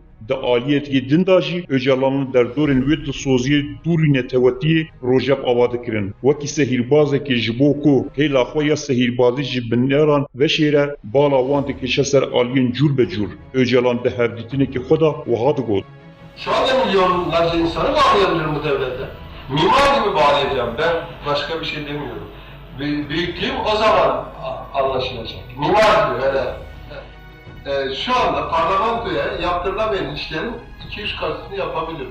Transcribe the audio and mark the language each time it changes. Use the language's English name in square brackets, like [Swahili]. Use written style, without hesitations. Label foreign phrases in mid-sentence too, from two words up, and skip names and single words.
[Kurdish] Di aliyekê din da jî Öcalanın derdorên wê di soziyê dûrî netewetiyê rojev ava dikirin. Wekî sehîrbazekê ji bo ku hêla xwe ya sehîrbazî ji binêran veşêre bala wan dikêşe ser aliyên cûr be cûr. Öcalan di hevdîtinekê xwe da wiha digot. [Turkish] Şu anda milyonlarca insanı bağlayabilirim bu devlete. Mimar gibi bağlayacağım. Ben başka bir şey demiyorum. Büyüklüğüm o zaman anlaşılacak. Mimar gibi öyle. Şu anda parlamentoya yaptırılamayan işlerin 200 katını yapabilirim.